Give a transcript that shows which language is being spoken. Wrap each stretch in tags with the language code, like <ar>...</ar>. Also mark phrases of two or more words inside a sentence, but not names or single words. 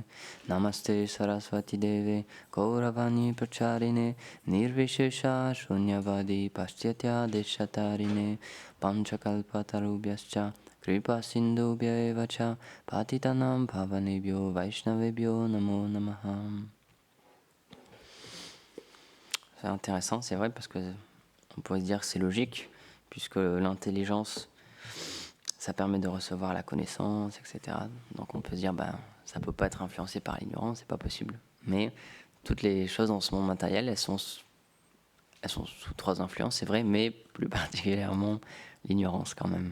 <sa>नमस्ते सरस्वती देवे गौरवाणी प्रचारिणे निर्विशेष शून्यवादि पाश्चात्य देशतारिणे पञ्चकल्पतरुभ्यश्च कृपा सिन्धुभ्य एवच पतितानां भवनेभ्यो वैष्णवेभ्यो नमो नमः.</sa> <fr>C'est intéressant, c'est vrai, parce que on pourrait se dire que c'est logique, puisque l'intelligence, ça permet de recevoir la connaissance, etc. Donc on peut se dire, ça ne peut pas être influencé par l'ignorance, c'est pas possible. Mais toutes les choses dans ce monde matériel, elles sont sous 3 influences, c'est vrai, mais plus particulièrement l'ignorance quand même.</fr>